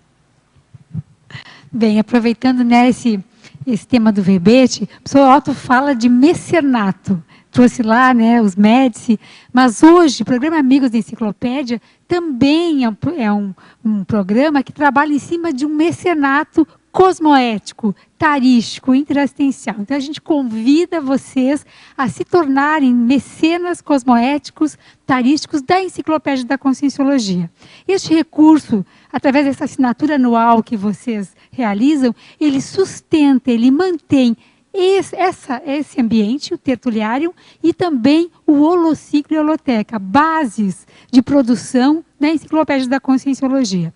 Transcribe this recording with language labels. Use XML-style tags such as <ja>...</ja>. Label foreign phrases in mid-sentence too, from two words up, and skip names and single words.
<pt>Bem, aproveitando, né, esse tema do verbete, o professor Otto fala de mecenato. Trouxe lá, né, os Médici, mas hoje o programa Amigos da Enciclopédia também é um programa que trabalha em cima de um mecenato cosmoético, tarístico, interassistencial. Então, a gente convida vocês a se tornarem mecenas cosmoéticos, tarísticos da Enciclopédia da Conscienciologia. Este recurso, através dessa assinatura anual que vocês realizam, ele sustenta, ele mantém esse ambiente, o tertuliário, e também o Holociclo e a Holoteca, bases de produção da Enciclopédia da Conscienciologia.</pt>